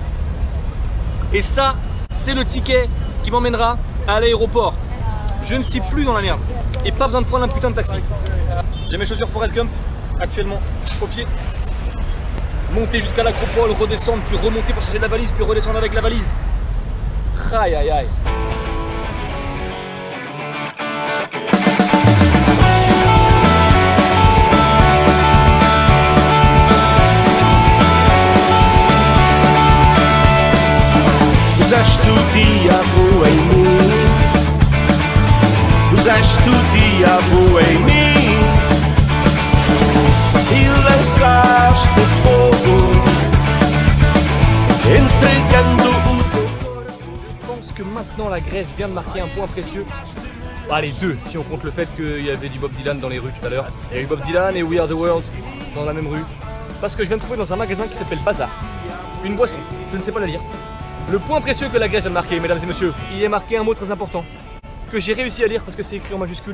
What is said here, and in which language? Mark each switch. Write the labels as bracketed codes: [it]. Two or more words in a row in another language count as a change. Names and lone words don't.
[fr] Et ça, c'est le ticket qui m'emmènera à l'aéroport. Je ne suis plus dans la merde. Et pas besoin de prendre un putain de taxi. J'ai mes chaussures Forrest Gump, actuellement, au pied. Monter jusqu'à l'acropole, redescendre, puis remonter pour chercher la valise, puis redescendre avec la valise. Aïe aïe aïe. [pt] Usaste o diabo em mim, usaste o diabo em mim e lançaste fogo, entregando o teu corpo. [fr] Je pense que maintenant la Grèce vient de marquer un point précieux. Allez, 2 si on compte le fait qu'il y avait du Bob Dylan dans les rues tout à l'heure. Il y a eu Bob Dylan et We Are The World dans la même rue. Parce que je viens de trouver dans un magasin qui s'appelle Bazar une boisson, je ne sais pas la lire. Le point précieux que la Grèce vient de marquer, mesdames et messieurs, il y a marqué un mot très important que j'ai réussi à lire parce que c'est écrit en majuscule.